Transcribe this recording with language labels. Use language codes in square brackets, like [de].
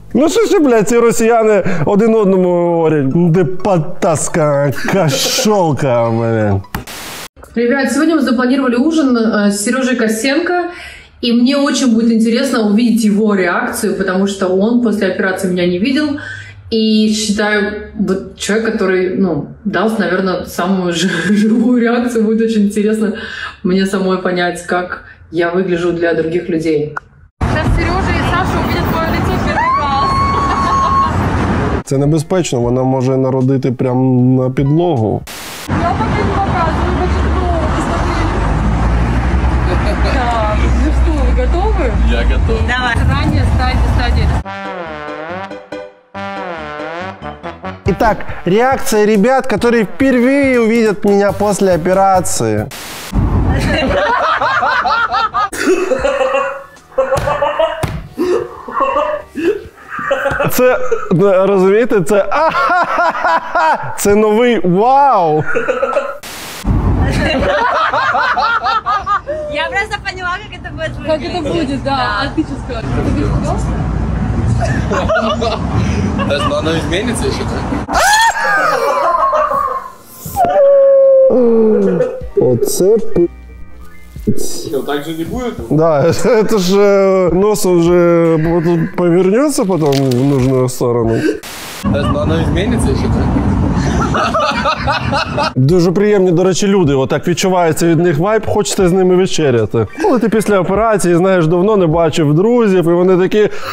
[uk] Ну що ще, блядь, ці росіяни один одному говорять? Де потаскана кошелка, блядь. [ru] Ребят, сегодня мы запланировали ужин с Сережей Косенко. И мне очень будет интересно увидеть его реакцию, потому что он после операции меня не видел. И считаю, вот человек, который, дал, наверное, самую живую реакцию, будет очень интересно мне самой понять, как я выгляжу для других людей. Сейчас Сережа и Саша увидят мое лицо первый раз. [uk] Це небезпечно, вона може народити прямо на підлогу. [ru] Я пока не показываю, почему, посмотри. Так, ну что, вы готовы? Я готов. Давай. Ранее стадия. Итак, реакция ребят, которые впервые увидят меня после операции. [uk] Це, розумієте, це новий вау! [ru] Я просто поняла, как это будет выглядеть. Как это будет, да. А ты что скажешь? Ты испугался? Но оно изменится еще, да? [uk] Оце [ru] Ну, так же не будет? Да, это же носом уже повернется потом в нужную сторону. Но оно изменится еще, да? [uk] Дуже приємні, до речі, люди. Отак відчувається від них вайб, хочете з ними вечеряти. Коли ти після операції, знаєш, давно не бачив друзів, і вони такі...